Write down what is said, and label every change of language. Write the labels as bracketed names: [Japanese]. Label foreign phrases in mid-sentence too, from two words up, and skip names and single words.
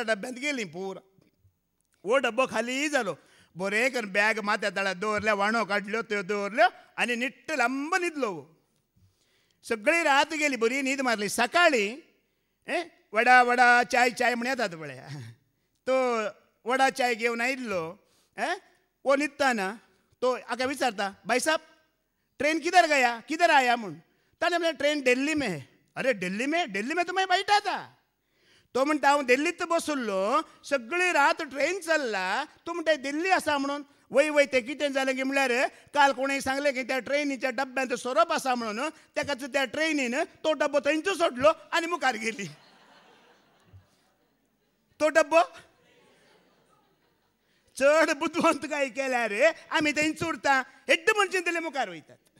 [Konkani] डब्यांत गेली पुरा हो डब्बो खाली जालो बरें करून बॅग माथ्या तळ्यात दवरल्या वाणो काडल्यो त्यो दवरल्यो आनी निट्ट लांब न्हिदलो सगळी रात गेली बरी न्हीद मारली सकाळीं वडा चाय म्हण येतात पळय तो वडा चाय घेवन आयिल्लो वो न्हिदताना तो हाका विचारता भाई [Hindi] साहब ट्रेन किधर आया [Konkani] म्हूण ताणें म्हणलें [Hindi] ट्रेन दिल्ली में है अरे दिल्ली में तो मैं बैठा था [Konkani] तो म्हणटा हांव दिल्लीत बसुल्लो सगळी रात ट्रेन चल्ला तूं म्हणटा दिल्ली आसा म्हणून वय तें कितें जालें की म्हळ्यार काल कोणें सांगलें की त्या ट्रेनीच्या डब्यांत सोरोप आसा म्हणून तेकाच त्या ट्रेनीन तो डब्बो थंयचो सोडलो आनी मुखार गेली तो डब्बो चड बुद्धवंत काय केल्यार आमी थंयच उरता हेड्ड म्हणचे दिले मुखार वयतात